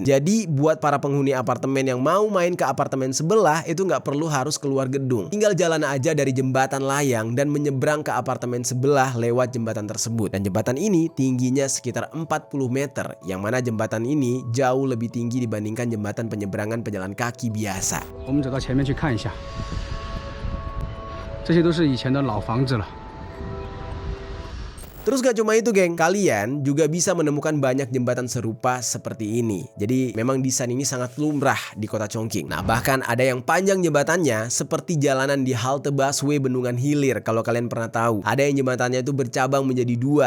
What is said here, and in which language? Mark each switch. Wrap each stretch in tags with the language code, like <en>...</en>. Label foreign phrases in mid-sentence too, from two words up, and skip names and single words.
<id>Jadi buat para penghuni apartemen yang mau main ke apartemen sebelah itu nggak perlu harus keluar gedung. Tinggal jalan aja dari jembatan layang dan menyeberang ke apartemen sebelah lewat jembatan tersebut. Dan jembatan ini tingginya sekitar 40 meter, yang mana jembatan ini jauh lebih tinggi dibandingkan jembatan penyeberangan pejalan kaki biasa.</id> <zh>我们走到前面去看一下，这些都是以前的老房子了。</zh> <id>Terus gak cuma itu geng, kalian juga bisa menemukan banyak jembatan serupa seperti ini. Jadi memang desain ini sangat lumrah di kota Chongqing. Nah, bahkan ada yang panjang jembatannya seperti jalanan di halte busway Bendungan Hilir. Kalau kalian pernah tahu, ada yang jembatannya itu bercabang menjadi 2.</id>